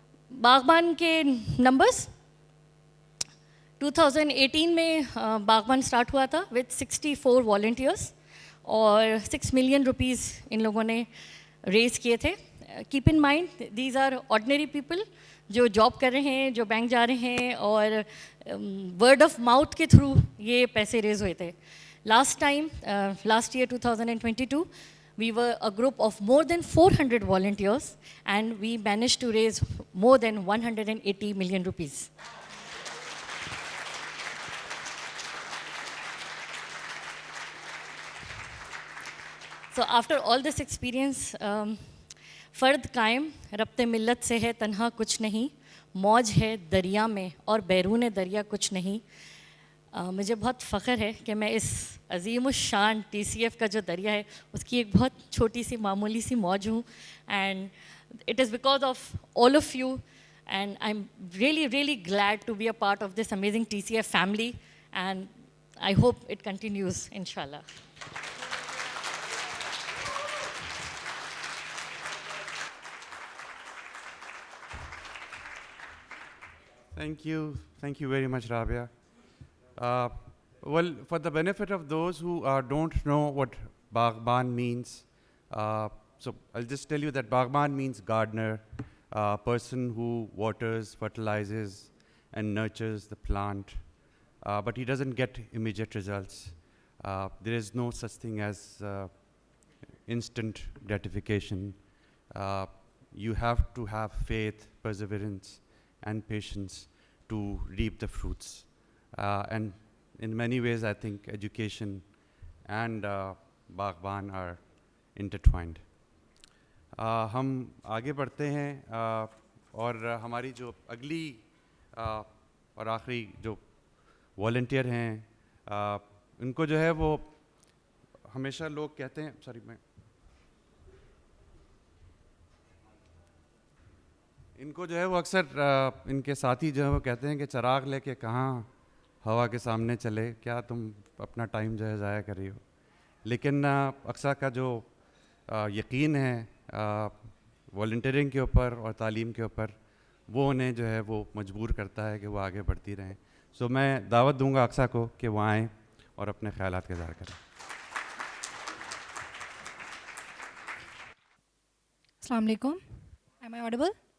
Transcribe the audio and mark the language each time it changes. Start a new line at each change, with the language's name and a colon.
Hindi: बागबान के नंबर्स 2018 में बागबान स्टार्ट हुआ था विद 64 वॉलंटियर्स और 6 मिलियन रुपीज़ इन लोगों ने रेज किए थे.
English: keep in mind these are ordinary people
Hindi: जो जॉब कर रहे हैं, जो बैंक जा रहे हैं, और वर्ड ऑफ माउथ के थ्रू ये पैसे रेज हुए थे. Last year
English: 2022 we were a group of more than 400 volunteers and we managed to raise more than 180 million rupees. So after all this experience,
Hindi: फ़र्द कायम रब्ते मिल्लत से है तन्हा कुछ नहीं, मौज है दरिया में और बैरून दरिया कुछ नहीं. मुझे बहुत फ़ख्र है कि मैं इस अज़ीमुश्शान TCF का जो दरिया है उसकी एक बहुत छोटी सी मामूली सी मौज हूँ. And
English: It is because of all of you, and I'm really, really glad to be a part of this amazing TCF family, and I hope it continues, inshallah. Thank you very much, Rabia. Well, for the benefit of those who don't know what Baghban means, so I'll just tell you that Baghban means gardener, person who waters, fertilizes, and nurtures the plant, but he doesn't get immediate results. There is no such thing as instant gratification. You have to have faith, perseverance, and patience to reap the fruits. And in many ways, I think education and Baghban are intertwined.
Hindi: हम आगे बढ़ते हैं और हमारी जो अगली और आखिरी जो वॉलंटियर हैं उनको जो है वो हमेशा लोग कहते हैं इनको जो है वो अक्सर इनके साथी जो है वो कहते हैं कि चिराग लेके कहाँ हवा के सामने चले, क्या तुम अपना टाइम जो है ज़ाया कर रही हो। लेकिन अक्सर का जो यकीन है वॉलंटियरिंग के ऊपर और तालीम के ऊपर, वो उन्हें जो है वो मजबूर करता है कि वो आगे बढ़ती रहें। सो मैं दावत दूंगा अक्सर को कि वो आएँ और अपने ख्यालात का इज़हार करें।
Arabic: अस्सलाम वालेकुम,
English: am I audible?